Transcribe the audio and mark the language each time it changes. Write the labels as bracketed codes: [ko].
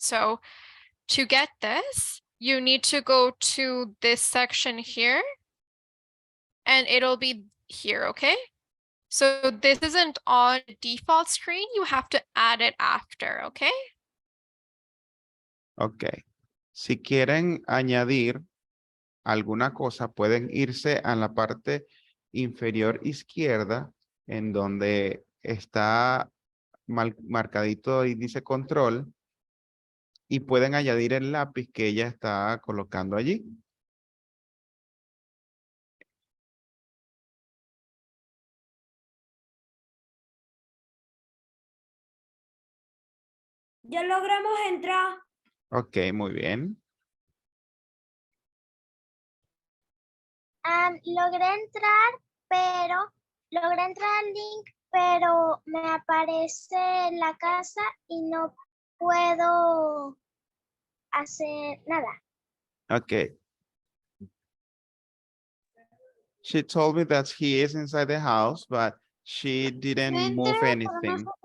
[en] So to get this, you need to go to this section here and it'll be here, okay? So this isn't on default screen, you have to add it after, okay? Ok. [es] Si quieren añadir alguna cosa, pueden irse a la parte inferior izquierda, en donde está marcadito y dice control, y pueden añadir el lápiz que ella está colocando allí. Ya logramos entrar. Ok, muy bien. Logré entrar al link, pero me aparece la casa y no puedo hacer nada. [en] Okay. She told me that he is inside the house, but she didn't move anything.